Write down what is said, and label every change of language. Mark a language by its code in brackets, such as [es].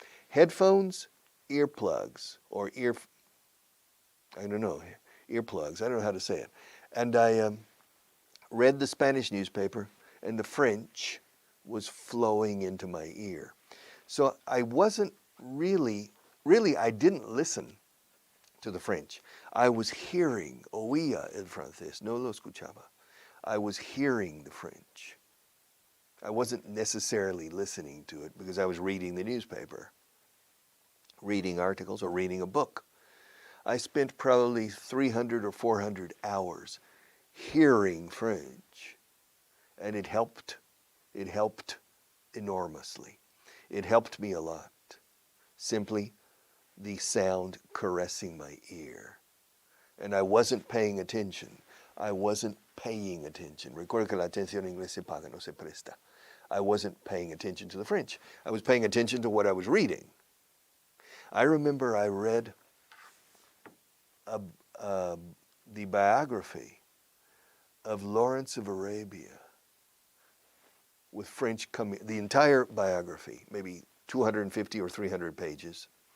[en] Headphones, earplugs, or earplugs. I don't know how to say it. And I read the Spanish newspaper, and the French was flowing into my ear. So I wasn't really, I didn't listen to the French. I was hearing, [es] oía el francés, no lo escuchaba. [en] I was hearing the French. I wasn't necessarily listening to it because I was reading the newspaper, reading articles, or reading a book. I spent probably 300 or 400 hours hearing French, and it helped enormously. It helped me a lot. Simply the sound caressing my ear. And I wasn't paying attention. I wasn't paying attention. [es] Recuerda que la atención en inglés se paga, no se presta. [en] I wasn't paying attention to the French. I was paying attention to what I was reading. I remember I read the biography of Lawrence of Arabia with French the entire biography, maybe 250 or 300 pages.